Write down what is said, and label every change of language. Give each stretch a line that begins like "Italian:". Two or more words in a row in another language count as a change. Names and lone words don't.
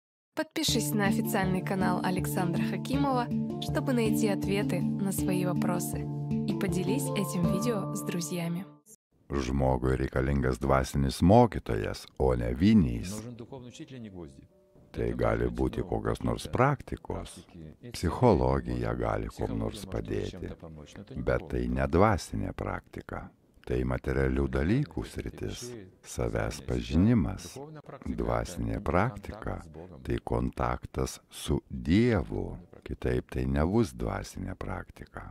Russian: Подпишись на официальный канал Александра Хакимова, чтобы найти ответы на свои вопросы. И поделись этим видео с друзьями.
Lithuanian: Žmogui reikalingas dvasinis mokytojas, o ne vinys.
Russian: Нужен духовный учитель, а не гвозди.
Lithuanian: Tai gali būti kokios nors praktikos. Psichologija gali kuom nors padėti, bet tai ne dvasinė praktika. Tai materialių dalykų sritis, savęs pažinimas. Dvasinė praktika – tai kontaktas su Dievu, kitaip tai nebus dvasinė praktika.